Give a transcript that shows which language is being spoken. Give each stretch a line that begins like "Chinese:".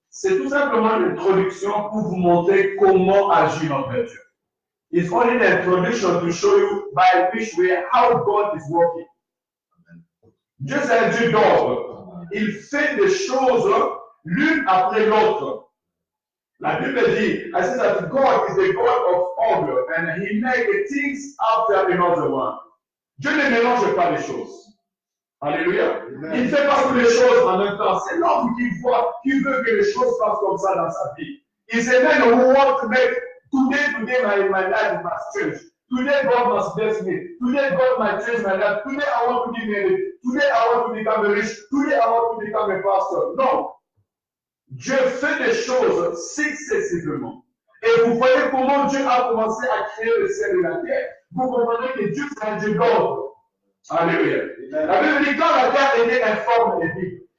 French: C'est tout simplement une introduction pour vous montrer comment agit notre Dieu.
English: It's only an introduction to show you by which way how God is working.
French: Dieu c'est un Dieu d'ordre. Il fait des choses l'une après l'autre. La Bible dit,
English: I say that God is the God of order and He makes things after another one.
French: Dieu ne mélange pas les choses. Alléluia. Il ne fait pas toutes les choses en même temps. C'est l'homme qui veut que les choses passent comme ça dans sa vie.
English: It's a man who wants to make today my life must change. Today God must bless me. Today God might change my life. Today I want to be married. Today I want to become rich. Today I want to become a pastor.
French: Non. Dieu fait des choses successivement. Et vous voyez comment Dieu a commencé à créer le ciel et la terre. Vous comprenez que Dieu c'est un Dieu d'ordre. Alléluia. La Bible dit quand la terre était informe et vide.